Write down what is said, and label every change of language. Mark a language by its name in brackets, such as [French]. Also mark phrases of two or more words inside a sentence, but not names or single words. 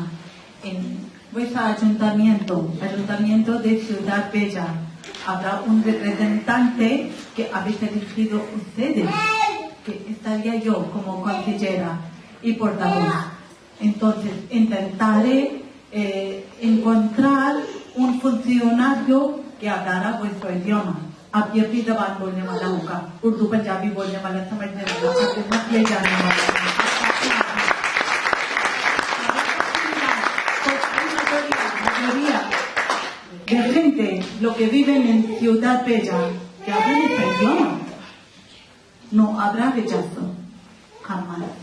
[Spanish] En vuestro ayuntamiento de Ciudad Bella, habrá un representante que habéis elegido ustedes, que estaría yo como consejera y portavoz. Entonces, intentaré encontrar un funcionario que hablara vuestro idioma. [Hindi] आप ये भी जबान बोलने वाला होगा, उर्दू पंजाबी बोलने वाला, समझने वाला, आपको मत ले जाने वाला। [Spanish] La gente, lo que viven en Ciudad Bella, que hablan este idioma, no habrá rechazo, jamás.